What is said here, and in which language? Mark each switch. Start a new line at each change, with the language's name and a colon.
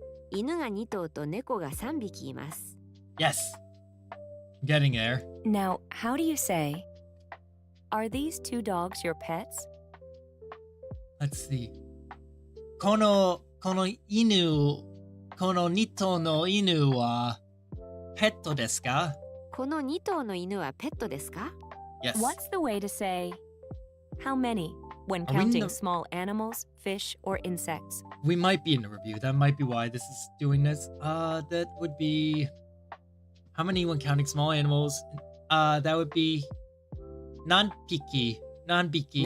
Japanese: 犬が2頭と猫が3匹います
English: Yes. Getting there. Now, how do you say, are these 2 dogs your pets? Let's see.
Japanese: この犬この2頭の犬はペットですか？この2頭の犬はペットですか？
English: Yes. What's the way to say how many when Are we in counting the- small animals, fish, or insects? We might be in the review. That might be why this is doing this. That would be how many when counting small animals? That would be nanbiki. Nanbiki.